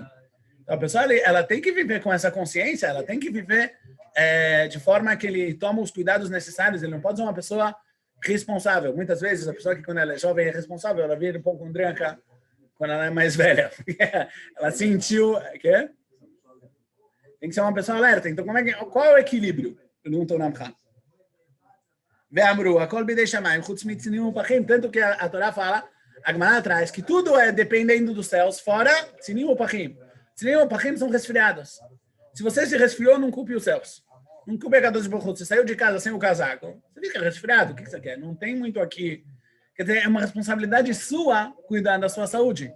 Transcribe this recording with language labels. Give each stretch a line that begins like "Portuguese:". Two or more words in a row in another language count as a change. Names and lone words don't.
Portuguese: Então, a pessoa, ela tem que viver com essa consciência, ela tem que viver de forma que ele toma os cuidados necessários, ele não pode ser uma pessoa responsável. Muitas vezes, a pessoa que quando ela é jovem é responsável, ela vira um pouco drunca quando ela é mais velha. Ela sentiu... Quê? Tem que ser uma pessoa alerta. Então, qual é o equilíbrio? Pergunta o Ramchal.
Hebrew: ואמרו, הכל בידי שמים, חוץ מצינים ופחים,
Portuguese: tanto que a Torá fala, a Gemara traz, que tudo é dependendo dos céus, fora
Hebrew: צינים ופחים. צינים ופחים
Portuguese: são resfriados. Se você se resfriou, não culpe os céus. Não culpe a
Hebrew: קדוש ברוך הוא.
Portuguese: Você saiu de casa sem o casaco, você fica resfriado, o que você quer? Não tem muito aqui. Quer dizer, é uma responsabilidade sua cuidar da sua saúde.